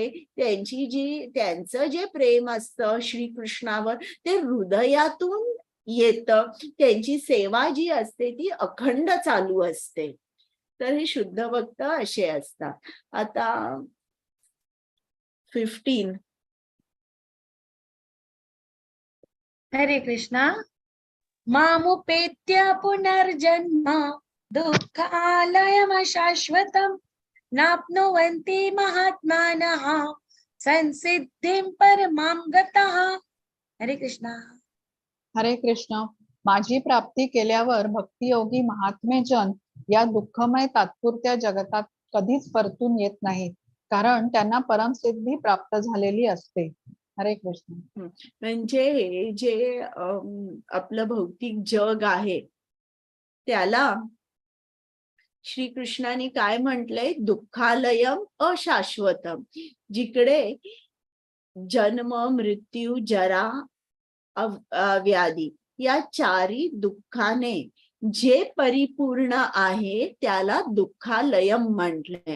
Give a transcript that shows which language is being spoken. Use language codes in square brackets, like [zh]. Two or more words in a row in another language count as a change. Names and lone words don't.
[mr] त्यांचं जे प्रेम असतं श्रीकृष्णावर ते हृदयातून येतं. त्यांची सेवा जी असते ती अखंड चालू असते. तर हे शुद्ध भक्त असे असतात. आता 15. हरे कृष्णा. [sa] मामुपेत्य पुनर्जन्म दुःखालयमशाश्वतम् नाप्नुवन्ति महात्मानः संसिद्धिं परमां गतः. [mr] हरे कृष्णा. हरे कृष्ण. माझी प्राप्ती केल्यावर भक्तियोगी महात्मे जन या दुःखमय तात्पुरत्या जगतात कधीच परतून येत नाहीत, कारण त्यांना परमसिद्धी प्राप्त झालेली असते. हरे कृष्ण. म्हणजे जे आपलं भौतिक जग आहे त्याला श्रीकृष्णाने काय म्हटलंय, [sa] दुःखालयम अशाश्वतम. [mr] जिकडे जन्म, मृत्यू, जरा, व्याधी या चारी दुःखाने जे परिपूर्ण आहे त्याला दुःखालयम म्हटलंय.